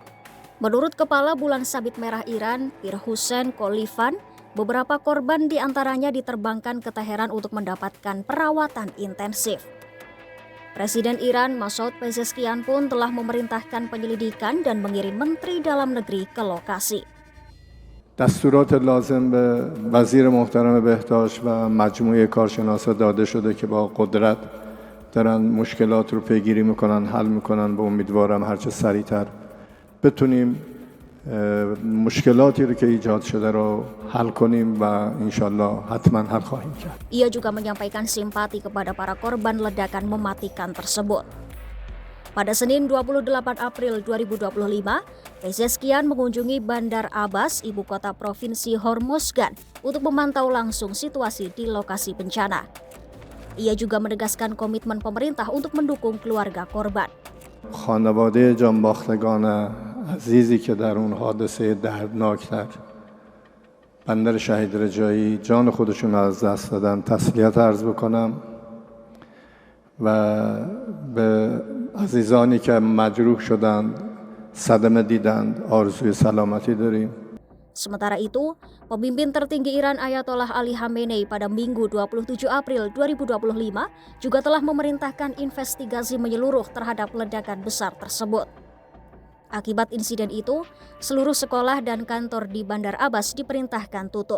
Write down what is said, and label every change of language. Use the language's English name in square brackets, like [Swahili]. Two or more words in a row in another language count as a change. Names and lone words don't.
[Indonesian] Menurut Kepala Bulan Sabit Merah Iran, Pir Hussein Kolifan, beberapa korban diantaranya diterbangkan ke Teheran untuk mendapatkan perawatan intensif. Presiden Iran Masoud Pezeshkian pun telah memerintahkan penyelidikan dan mengirim Menteri Dalam Negeri ke lokasi. [Persian] دستورات لازم به وزیر محترم بهداشت و مجموعه کارشناسا داده شده که با قدرت دارن مشکلات رو پیگیری میکنن، حل میکنن. به امیدوارم هرچه سریعتر بتونیم مشکلاتی رو که ایجاد شده رو حل کنیم و انشالله حتما حل خواهیم کرد. [Indonesian] Ia juga menyampaikan simpati kepada para korban ledakan mematikan tersebut. Pada Senin 28 April 2025, Pezeshkian mengunjungi Bandar Abbas, ibu kota provinsi Hormozgan, untuk memantau langsung situasi di lokasi bencana. Ia juga menegaskan komitmen pemerintah untuk mendukung keluarga korban. [Persian] خانواده جانباختگان عزیزی که در اون حادثه دردناک در بندر شهید رجایی جان خودشون از دست دادن تسلیت عرض بکنم و به عزیزانی که مجروح شدند صدمه دیدند آرزوی سلامتی داریم. [Indonesian] Sementara itu, pemimpin tertinggi Iran Ayatollah Ali Khamenei pada Minggu 27 April 2025 juga telah memerintahkan investigasi menyeluruh terhadap ledakan besar tersebut. Akibat insiden itu, seluruh sekolah dan kantor di Bandar Abbas diperintahkan tutup.